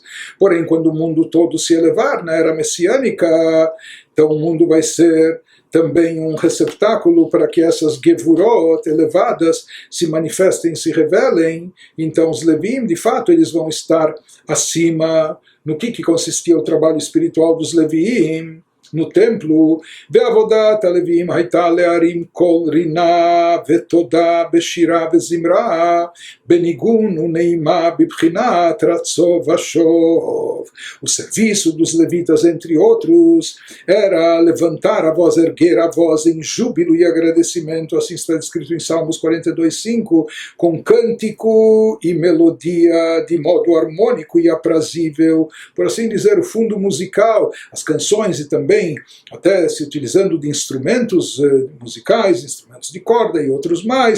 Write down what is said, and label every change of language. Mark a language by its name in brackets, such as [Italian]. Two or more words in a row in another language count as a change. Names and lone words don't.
[Portuguese] Porém, quando o mundo todo se elevar na era messiânica, então o mundo vai ser também um receptáculo para que essas Gevurot elevadas se manifestem, se revelem. Então os Levim, de fato, eles vão estar acima. No que consistia o trabalho espiritual dos Levim? No templo, [Hebrew] ועבודת הלוויים הייתה להרים קול רינה ותודה בשירה וזמרה, בניגון ונעימה בבחינת רצו ושוב. [Portuguese] O serviço dos levitas, entre outros, era levantar a voz, erguer a voz em júbilo e agradecimento, assim está descrito em Salmos 42:5, com cântico e melodia de modo harmônico e aprazível, por assim dizer, o fundo musical, as canções e também até se utilizando de instrumentos musicais, instrumentos de corda e outros mais.